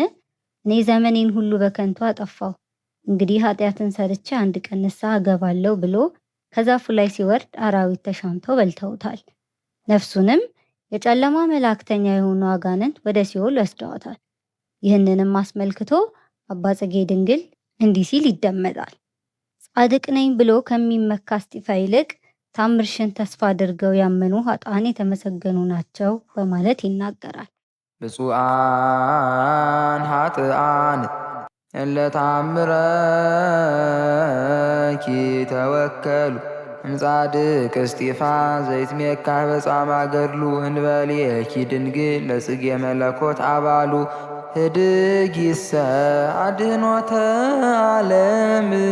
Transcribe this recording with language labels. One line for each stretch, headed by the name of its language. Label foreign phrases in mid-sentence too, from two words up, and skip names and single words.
Amharic: እኔ ዘመኔን ሁሉ በከንቱ አጠፋው፣ እንግዲህ ኃጢአትን ሰርቼ አንድ ቀን ንስሐ እገባለሁ ብሎ ከዛፉ ላይ ሲወርድ አራዊት ተሻምተው በልተውታል። ነፍሱንም የጨለማ መላእክተኛ የሆኑ አጋንንት ወደ ሲኦል ወስደዋታል። ይህንንም አስመልክቶ አባ ጽጌ ድንግል እንዲህ ሲል ይደመጣል። ጻድቅ ነኝ ብሎ ከሚመካ እስጢፋ ይልቅ ታምርሽን ተስፋ አድርገው ያመኑ ኃጥአን የተመሰገኑ ናቸው በማለት ይናገራል።
Geez: ብፁዓን ኃጥአን እለ ተአምረኪ ተወከሉ እምጻድቅ እስጢፋ ዘይትሜካህ በጻማ ገድሉ እንበሌኪ ድንግል ለጽጌ መለኮት አባሉ ህድጊሰ አድኅኖተ ዓለም